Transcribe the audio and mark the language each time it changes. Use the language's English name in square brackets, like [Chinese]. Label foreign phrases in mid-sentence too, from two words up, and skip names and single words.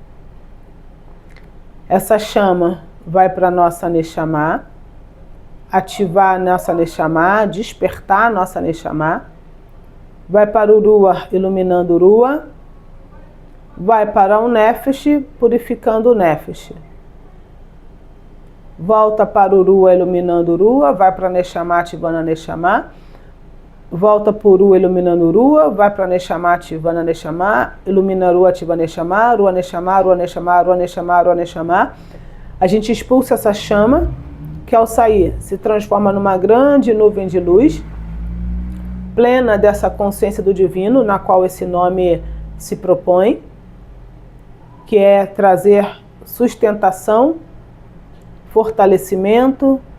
[Portuguese] Essa chama vai para a nossa Neshama, ativar a nossa Neshama, despertar a nossa Neshama, vai para o Ruach, iluminando o Ruach, vai para o Nefesh, purificando o Nefesh. Volta para o Ruach, iluminando o Ruach, vai para a Neshama, ativando a Neshama. Volta para o Ruach, iluminando o Ruach, vai para a Neshama, ativando a Neshama, ilumina o Ruach, ativa a Neshama, [Hebrew] רוח נשמה, רוח נשמה, רוח נשמה, רוח נשמה. [Portuguese] A gente expulsa essa chama, que ao sair se transforma numa grande nuvem de luz, plena dessa consciência do divino, na qual esse nome se propõe, que é trazer sustentação, fortalecimento.